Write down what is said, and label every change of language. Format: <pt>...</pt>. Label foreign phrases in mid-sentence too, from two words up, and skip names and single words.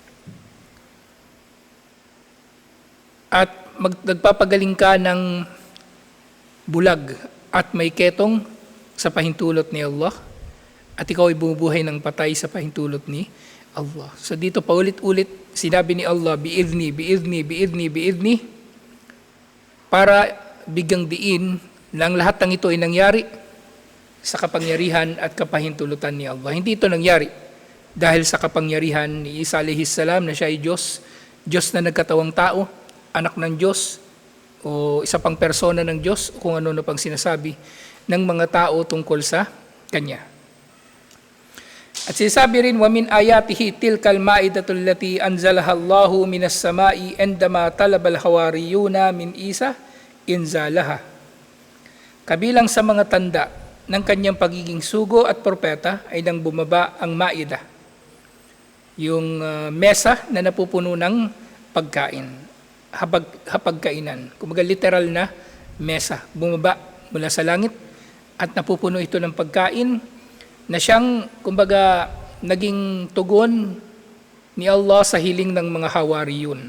<tl>At nagpapagaling ka ng bulag at may ketong sa pahintulot ni Allah, at ikaw ay bumubuhay ng patay sa pahintulot ni Allah. So dito paulit-ulit sinabi ni Allah,</tl> <ar>بإذني بإذني بإذني بإذني,</ar> <tl>para bigyang diin na ang lahat ng ito ay nangyari sa kapangyarihan at kapahintulutan ni Allah. Hindi ito nangyari dahil sa kapangyarihan ni Isa</tl> <ar>عليه السلام</ar> <tl>na siya ay Diyos, Diyos na nagkatawang tao, anak ng Diyos, o isa pang persona ng Diyos, kung ano na pang sinasabi ng mga tao tungkol sa Kanya. At sinasabi rin,</tl> <ar>وَمِنْ آيَاتِهِ تِلْكَ الْمَائِدَةُ الَّتِي أَنْزَلَهَا اللَّهُ مِنَ السَّمَاءِ عندما طلب الحواريون من عيسى إنزالها.</ar> <tl>Kabilang sa mga tanda ng kanyang pagiging sugo at propeta ay nang bumaba ang Maida, yung mesa na napupuno ng pagkain, hapagkainan. Kumbaga literal na mesa, bumaba mula sa langit at napupuno ito ng pagkain na siyang, kumbaga, naging tugon ni Allah sa hiling ng mga hawariyun.</tl>